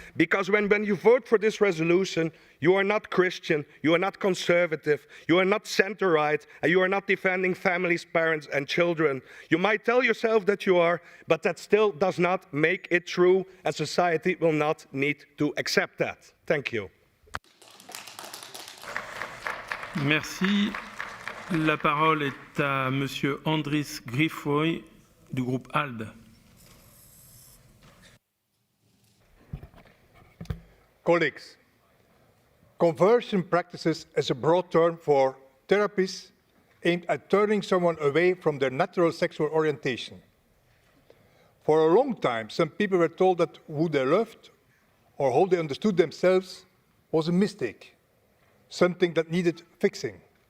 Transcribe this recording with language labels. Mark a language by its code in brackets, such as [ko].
[en] Because when you vote for this resolution, you are not Christian, you are not conservative, you are not center-right, and you are not defending families, parents, and children. You might tell yourself that you are, but that still does not make it true, and society will not need to accept that. Thank you. [fr] Merci. La parole est à Monsieur Andris Griffoy du groupe ALDE. [en] Colleagues, conversion practices is a broad term for therapies aimed at turning someone away from their natural sexual orientation. For a long time, some people were told that who they loved or how they understood themselves was a mistake, something that needed fixing.